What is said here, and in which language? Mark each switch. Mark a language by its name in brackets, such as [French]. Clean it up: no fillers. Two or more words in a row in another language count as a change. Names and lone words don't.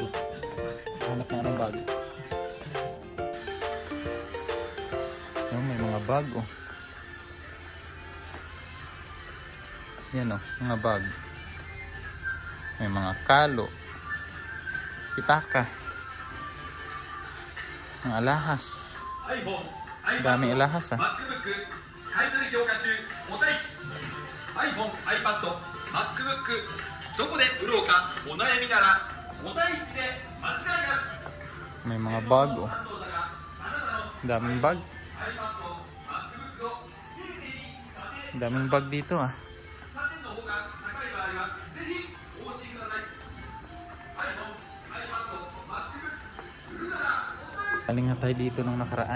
[Filipino] Hanap na anong bago. Yung may mga bag oh. Yan oh, mga bag. May mga kalo. Pitaka. Ang alahas. Dami alahas ah. [Japanese] iPhone、iPad、MacBook、どこで売ろうかお悩みならお題一で間違いなし。 [Filipino] May mga bag oh. Daming bag. Daming bag dito ah. Galing nga tayo dito nung nakaraan.